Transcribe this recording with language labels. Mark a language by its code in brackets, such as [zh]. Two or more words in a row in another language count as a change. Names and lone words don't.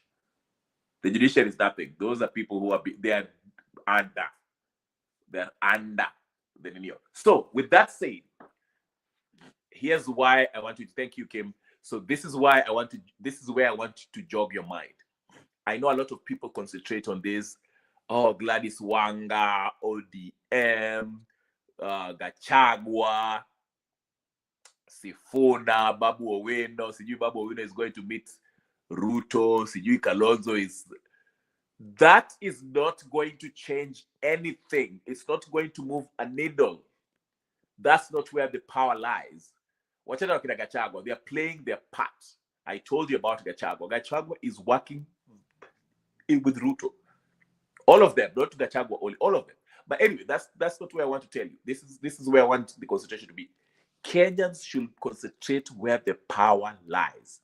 [en] The judiciary is nothing. Those are people who they're under the New York. So with that said, here's why I want to thank you, Kim. So this is where I want to jog your mind. I know a lot of people concentrate on this. Oh, Gladys Wanga, ODM, Gachagua, Sifuna, Babu Owino. Sijui Babu Owino is going to meet Ruto. Sijui Kalonzo is... That is not going to change anything. It's not going to move a needle. That's not where the power lies. [sw] Wachana wakina Gachagua, [en] they are playing their part. I told you about Gachagua. Gachagua is working with Ruto. All of them, not Gachagua only, all of them. But anyway, that's not where I want to tell you. This is where I want the concentration to be. Kenyans should concentrate where the power lies.